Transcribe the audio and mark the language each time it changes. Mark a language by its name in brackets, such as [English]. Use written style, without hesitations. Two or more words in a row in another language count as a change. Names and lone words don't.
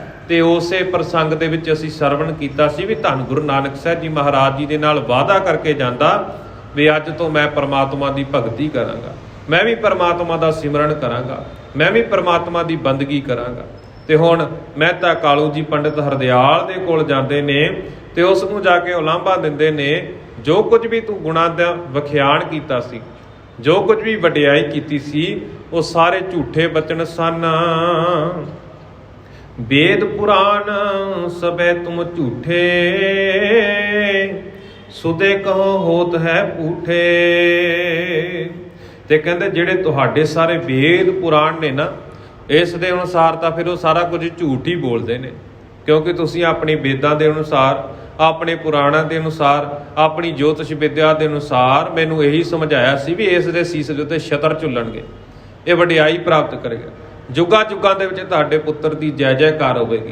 [Punjabi] ਤੇ ਉਸੇ ਪ੍ਰਸੰਗ ਦੇ ਵਿੱਚ ਅਸੀਂ ਸਰਵਣ ਕੀਤਾ ਸੀ ਵੀ ਧੰਨ ਗੁਰੂ ਨਾਨਕ ਸਾਹਿਬ ਜੀ ਮਹਾਰਾਜ ਜੀ ਦੇ ਨਾਲ ਵਾਅਦਾ ਕਰਕੇ ਜਾਂਦਾ ਵੀ ਅੱਜ ਤੋਂ ਮੈਂ ਪਰਮਾਤਮਾ ਦੀ ਭਗਤੀ ਕਰਾਂਗਾ, ਮੈਂ ਵੀ ਪਰਮਾਤਮਾ ਦਾ ਸਿਮਰਨ ਕਰਾਂਗਾ, ਮੈਂ ਵੀ ਪਰਮਾਤਮਾ ਦੀ ਬੰਦਗੀ ਕਰਾਂਗਾ। ਤੇ ਹੁਣ ਮਹਿਤਾ ਕਾਲੂ ਜੀ ਪੰਡਿਤ ਹਰਦਿਆਲ ਦੇ ਕੋਲ ਜਾਂਦੇ ਨੇ ਤੇ ਉਸ ਨੂੰ ਜਾ ਕੇ ਉਲਾਂਭਾ ਦਿੰਦੇ ਨੇ, ਜੋ ਕੁਝ ਵੀ ਤੂੰ ਗੁਣਾਂ ਦਾ ਵਿਖਿਆਨ ਕੀਤਾ ਸੀ, ਜੋ ਕੁਝ ਵੀ ਵਡਿਆਈ ਕੀਤੀ ਸੀ, ਉਹ ਸਾਰੇ ਝੂਠੇ ਬਚਨ ਸਨ। [Hindi] वेद पुराण सबे तुम झूठे, सुदे कहो होत है पूठे। [Punjabi] ਤੇ ਕਹਿਤੇ ਜਿਹੜੇ ਤੁਹਾਡੇ ਸਾਰੇ ਵੇਦ ਪੁਰਾਣ ਨੇ ਨਾ, ਇਸ ਦੇ ਅਨੁਸਾਰ ਤਾਂ ਫਿਰ ਉਹ ਸਾਰਾ ਕੁਝ ਝੂਠ ਹੀ ਬੋਲਦੇ ਨੇ, ਕਿਉਂਕਿ ਤੁਸੀਂ ਆਪਣੀ ਵੇਦਾਂ ਦੇ ਅਨੁਸਾਰ, ਆਪਣੇ ਪੁਰਾਣਾਂ ਦੇ ਅਨੁਸਾਰ, ਆਪਣੀ ਜੋਤਿਸ਼ ਵਿਦਿਆ ਦੇ ਅਨੁਸਾਰ ਮੈਨੂੰ ਇਹੀ ਸਮਝਾਇਆ ਸੀ ਵੀ ਇਸ ਦੇ ਸੀਸ ਦੇ ਉੱਤੇ ਛਤਰ ਝੁੱਲਣਗੇ, ਇਹ ਵਡਿਆਈ ਪ੍ਰਾਪਤ ਕਰੇਗਾ, ਜੁਗਾਂ ਜੁਗਾਂ ਦੇ ਵਿੱਚ ਤੁਹਾਡੇ ਪੁੱਤਰ ਦੀ ਜੈ ਜੈਕਾਰ ਹੋਵੇਗੀ।